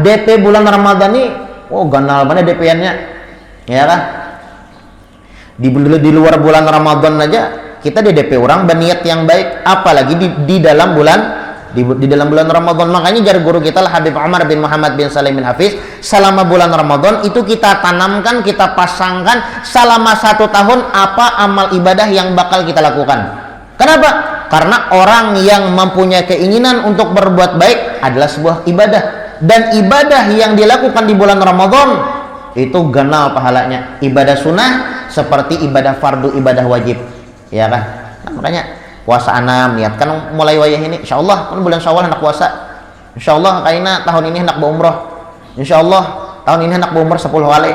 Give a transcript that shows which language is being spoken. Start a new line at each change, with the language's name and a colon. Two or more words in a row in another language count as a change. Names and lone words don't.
Banjar: DP bulan Ramadan nih, ganal mana DP-nya.
Indonesian: Ya kan? Di luar bulan Ramadan aja kita di DP orang berniat yang baik, apalagi di dalam bulan Ramadan.
Banjar: Makanya jar guru kita lah Habib Umar bin Muhammad bin Salim bin Hafiz,
Indonesian: selama bulan Ramadan itu kita tanamkan, kita pasangkan selama 1 tahun apa amal ibadah yang bakal kita lakukan. Kenapa? Karena orang yang mempunyai keinginan untuk berbuat baik adalah sebuah ibadah, dan ibadah yang dilakukan di bulan Ramadan itu ganal pahalanya. Ibadah sunnah seperti ibadah fardu, ibadah wajib, ya kan?
Banjar: Nah, makanya puasa 6, niatkan mulai wayah ini insyaallah kan bulan Syawal hendak puasa.
Indonesian: Insyaallah kayaknya tahun ini hendak berumrah. Insyaallah tahun ini hendak berumrah 10 kali.